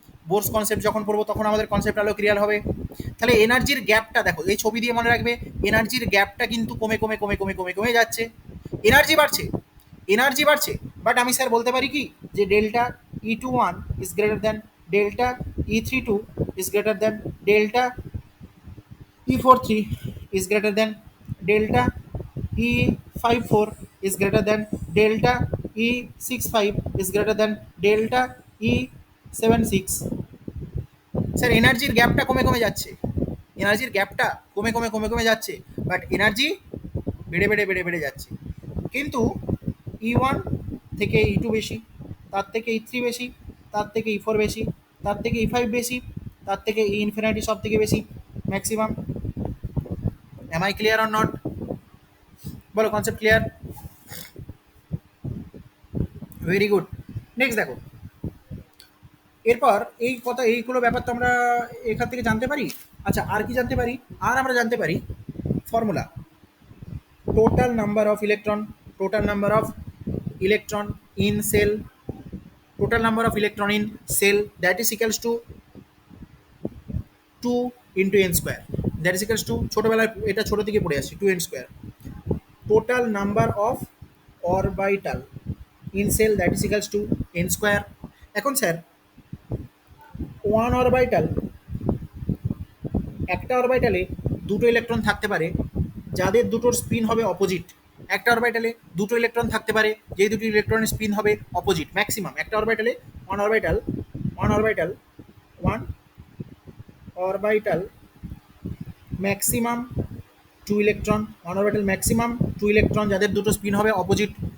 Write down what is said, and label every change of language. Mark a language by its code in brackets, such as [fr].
[bn] Bohr's concept যখন পড়বো তখন আমাদের কনসেপ্ট আলো ক্লিয়ার হবে। তাহলে এনার্জির গ্যাপটা দেখো, এই ছবি দিয়ে মনে রাখবে, এনার্জির গ্যাপটা কিন্তু কমে কমে কমে কমে কমে কমে যাচ্ছে। এনার্জি বাড়ছে, এনার্জি বাড়ছে, বাট আমি স্যার বলতে পারি কি যে delta E two one is greater than delta E three two is greater than delta [en] E43 is greater than delta E54 is greater than delta E65 is greater than delta E76. [bn] Sir এনার্জির গ্যাপটা কমে কমে যাচ্ছে, এনার্জির গ্যাপটা কমে কমে কমে কমে যাচ্ছে, বাট এনার্জি বেড়ে বেড়ে বেড়ে বেড়ে যাচ্ছে। কিন্তু E1 থেকে E2 বেশি, তার থেকে E3 বেশি, তার থেকে E4 বেশি, তার থেকে E5 বেশি, তার থেকে E ইনফিনিটি সব থেকে বেশি maximum. M I clear or not? বলো concept clear? Very good. Next দেখো, এরপর এই কথা এইগুলো ব্যাপার তো আমরা এখান থেকে জানতে পারি। আচ্ছা আর কি জানতে পারি? আর আমরা জানতে পারি formula total number of [en] electron, total number of electron in cell, total number of electron in cell, that is equals to 2 into n square, that is equals to [bn] ছোটবেলায় এটা ছোট থেকে পড়ে আসছি [en] 2n square, total number of orbital in cell that is equals to n square। [bn] এখন sir one orbital, একটা অরবাইটালে দুটো electron থাকতে পারে যাদের দুটোর স্পিন হবে অপোজিট। একটা অরবাইটালে দুটো ইলেকট্রন থাকতে পারে যেই দুটি ইলেকট্রনের স্পিন হবে অপোজিট ম্যাক্সিমাম। একটা অরবাইটালে one orbital, one orbital, one orbital maximum two electron, one orbital maximum two electron যাদের দুটো স্পিন হবে অপোজিট।